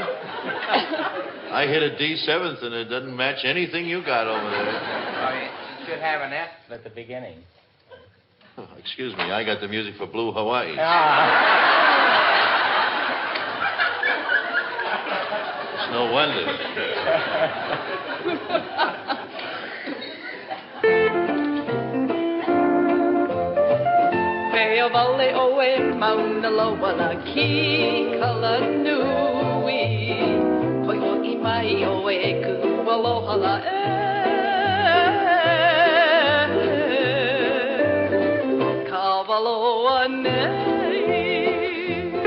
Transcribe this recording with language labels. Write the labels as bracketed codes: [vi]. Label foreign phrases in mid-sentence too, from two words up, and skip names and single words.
[en] I hit a D7th and it doesn't match anything you got over there. Oh, you should have an F at the beginning. Oh, excuse me, I got the music for Blue Hawaii. It's no wonder. [haw] Peo vale oe mauna loa la ki kala nui. Hoi hoi mai oe ku aloha la Kawaloa nei.